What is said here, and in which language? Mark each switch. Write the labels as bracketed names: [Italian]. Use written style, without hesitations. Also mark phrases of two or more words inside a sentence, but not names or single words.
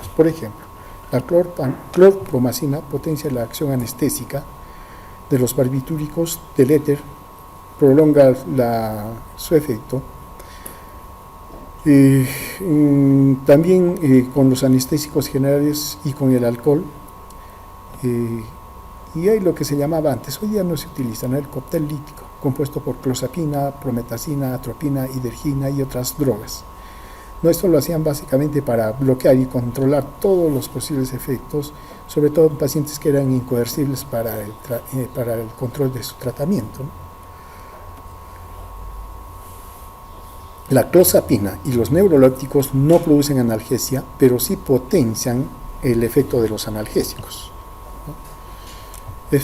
[Spanish] Por ejemplo, la clorpromacina potencia la acción anestésica de los barbitúricos del éter, prolonga su efecto. También con los anestésicos generales y con el alcohol. Y hay lo que se llamaba antes, hoy día no se utiliza, ¿no? El cóctel lítico, compuesto por clozapina, prometacina, atropina, hidergina y otras drogas. No, esto lo hacían básicamente para bloquear y controlar todos los posibles efectos, sobre todo en pacientes que eran incoercibles para el control de su tratamiento, ¿no? La clozapina y los neurolépticos no producen analgesia, pero sí potencian el efecto de los analgésicos, ¿no?